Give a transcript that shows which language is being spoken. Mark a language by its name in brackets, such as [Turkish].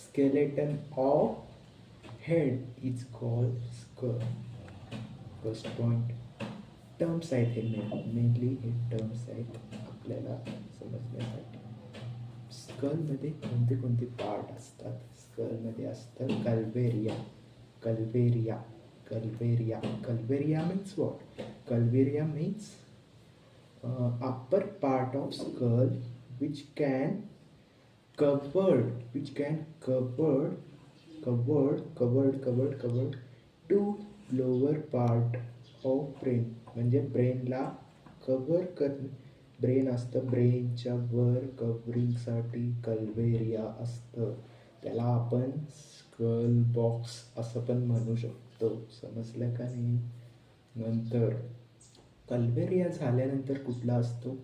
[English] Skeleton of head is called skull. First point. [Marathi] Terms आहेत हे mainly हे terms आहेत आपल्याला समजण्यासाठी. स्कलमध्ये कोणते कोणते पार्ट असतात? स्कलमध्ये असतं कल्वेरिया. कल्वेरिया कल्वेरिया कल्वेरिया [English] Means what? Calvaria means upper part of skull which can covered to lower part of brain. [Marathi] म्हणजे ब्रेनला कव्हर ब्रेन असतं, ब्रेनच्या वर कव्हरिंगसाठी कल्वेरिया असतं. त्याला आपण स्कल बॉक्स असं पण म्हणू शकतो. समजलं का नाही? नंतर कल्वेरिया झाल्यानंतर कुठला असतो?